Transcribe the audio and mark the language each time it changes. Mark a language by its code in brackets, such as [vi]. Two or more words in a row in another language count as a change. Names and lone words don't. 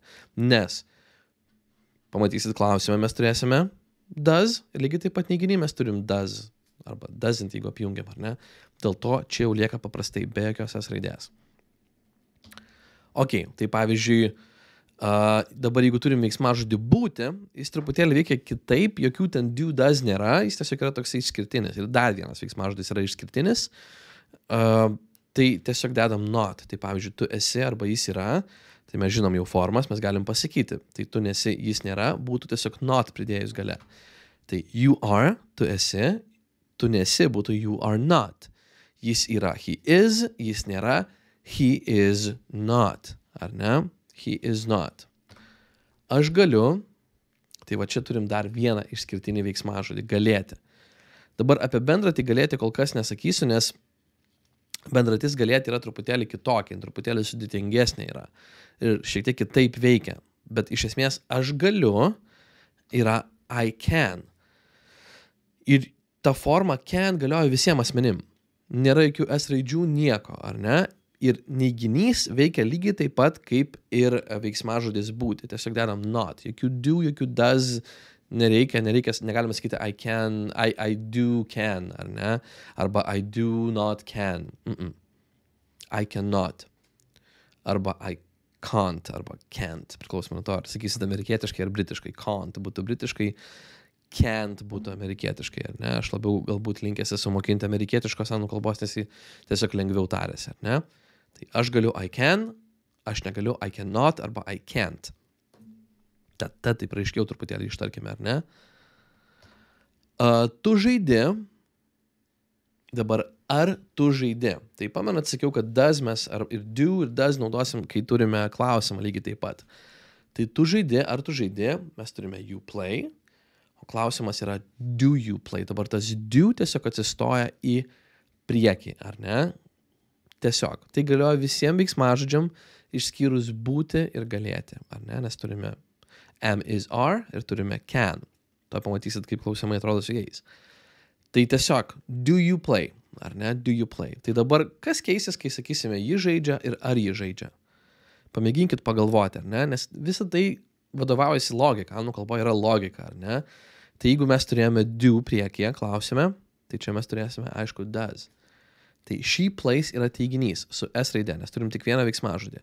[lt] Nes, pamatysit klausime, mes turėsime does, ir lygiai taip pat neiginį mes turim does, arba doesn't, jeigu apjungiam, ar ne? Dėl to čia jau lieka paprastai be jokios S raidės. Ok, tai pavyzdžiui, dabar jeigu turim veiksmažodį būti, jis truputėlį veikia kitaip, jokių ten [en] do, does [lt] nėra, jis tiesiog yra toksai išskirtinis. Ir dar vienas veiksmažodis yra išskirtinis, tai tiesiog dedam not. Tai pavyzdžiui, tu esi arba jis yra, tai mes žinom jau formas, mes galim pasakyti. Tai tu nesi, jis nėra, būtų tiesiog not pridėjus gale. [en] Tai you are, [lt] tu esi, tu nesi, būtų [en] you are not. [lt] Jis yra, [en] he is, [lt] jis nėra, [en] he is not. [lt] Ar ne? [en] He is not. [lt] Aš galiu, tai va čia turim dar vieną išskirtinį veiksmažodį, galėti. Dabar apie bendratį galėti kol kas nesakysiu, nes bendratis galėti yra truputėlį kitokia, truputėlį sudėtingesnė yra ir šiek tiek kitaip veikia. Bet iš esmės aš galiu yra [en] I can. [lt] Ir ta forma can galioja visiems asmenim. Nėra jokių S raidžių nieko, ar ne? Ir neiginys veikia lygiai taip pat, kaip ir veiksmažodis būti. Tiesiog dedam not. Jokių do, jokių does nereikia, negalima sakyti [en] I can, I do can, [lt] ar ne? [en] Arba I do not can. I cannot. Arba I can't, arba can't. [lt] Priklausomai nuo to, ar sakysit amerikietiškai ar britiškai. Can't būtų britiškai, can't būtų amerikietiškai, ar ne? Aš labiau galbūt linkęs esu mokinti amerikietiškos anglų kalbos, nes jis tiesiog lengviau tarėsi, ar ne? Tai aš galiu [en] I can, [lt] aš negaliu [en] I cannot arba I can't. [lt] Tad taip raiškiau truputėlį ištarkime, ar ne? Tu žaidi. Dabar ar tu žaidi? Tai pamenat, sakiau, kad does mes ir do ir does naudosim, kai turime klausimą lygiai taip pat. Tai tu žaidi, ar tu žaidi, mes turime [en] you play, [lt] o klausimas yra [en] do you play. [lt] Dabar tas do tiesiog atsistoja į priekį, ar ne? Tiesiog. Tai galioja visiems veiksmažodžiam išskyrus būti ir galėti, ar ne? Nes turime [en] am, is, are [lt] ir turime can. To pamatysit, kaip klausimai atrodo su jais. Tai tiesiog, [en] do you play? [lt] ar ne? [en] Do you play? [lt] Tai dabar kas keisis, kai sakysime, ji žaidžia ir ar ji žaidžia? Pamėginkit pagalvoti, ar ne? Nes visa tai vadovaujasi logika. Anglų kalboje yra logika, ar ne? Tai jeigu mes turėjome do priekyje, klausime, tai čia mes turėsime, aišku, does. Tai [en] she plays [lt] yra teiginys su S raide, nes turim tik vieną veiksmažodį.